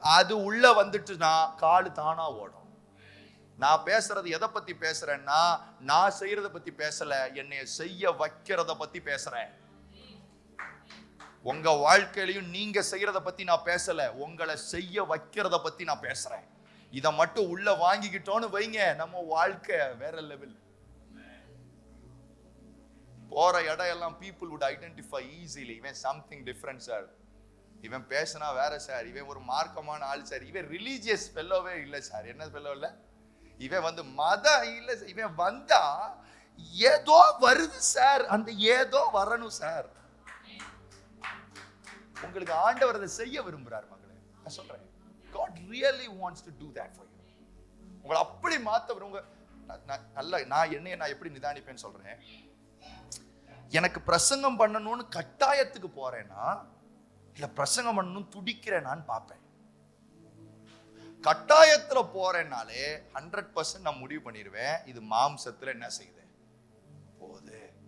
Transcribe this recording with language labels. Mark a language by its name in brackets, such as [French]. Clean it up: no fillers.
[Tamil] அது உள்ள வந்துட்டுனா காலு தானா ஓடும். நான் பேசுறது எதை பத்தி பேசுறேன்னா, நான் செய்யறத பத்தி பேசல, என்னைய செய்ய வைக்கிறத பத்தி பேசுறேன். உங்க வாழ்க்கையிலையும் நீங்க செய்யறத பத்தி நான் பேசல, உங்களை செய்ய வைக்கிறத பத்தி நான் பேசுறேன். இதை மட்டும் உள்ள வாங்கிக்கிட்டோன்னு வைங்க, நம்ம வாழ்க்கை வேற லெவல். போற இடம் எல்லாம் [English] people would identify easily. [Tamil] இவன் [English] something different [Tamil] சார், இவன் பேசினா வேற சார், இவன் ஒரு மார்க்கமான ஆள் சார், இவன் ரிலீஜியஸ் ஃபெல்லோவே இல்லை சார். என்ன ஃபெல்லோ இல்லை, இவன் வந்து மத இல்லை, இவன் வந்தா ஏதோ வருது சார், அந்த ஏதோ வரணும் சார். உங்களுக்கு ஆண்டவர் அதை செய்ய விரும்புறார் மகளே. நான் சொல்றேன், [English] God really wants to do that for you. [Tamil] உங்களை அப்படி மாத்த விரும்ப. நான் என்னைய எப்படி நிதானிப்பேன்னு சொல்றேன். எனக்கு பிரசங்கம் பண்ணணும்னு கட்டாயத்துக்கு போறேன்னா இல்ல பிரசங்கம் பண்ணணும் துடிக்கிறேனான்னு பார்ப்பேன். கட்டாயத்துல போறேன்னாலே 100% நான் முடிவு பண்ணிடுவேன், இது மாம்சத்துல என்ன செய்யுது போகுது.